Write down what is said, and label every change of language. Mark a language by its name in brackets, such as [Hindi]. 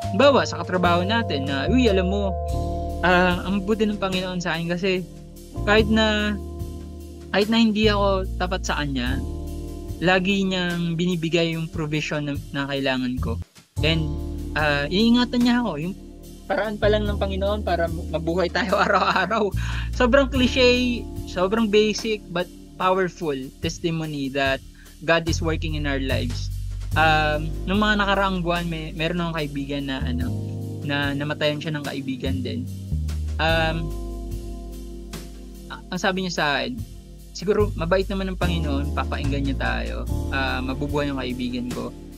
[Filipino] Bawa sa katrabaho natin na, alam mo, ang buti ng Panginoon sa akin kasi kahit na hindi ako tapat sa Kanya, lagi niyang binibigay yung provision na kailangan ko. And iingatan niya ako. Yung paraan pa lang ng Panginoon para mabuhay tayo araw-araw. [English] Sobrang cliche, sobrang basic, but powerful testimony that God is working in our lives. [Filipino] Nung mga nakaraang buwan, meron akong kaibigan na namatayan siya ng kaibigan din. Ang sabi niya sa akin, siguro mabait naman ng Panginoon, papainggan niya tayo, mabubuhay yung kaibigan ko.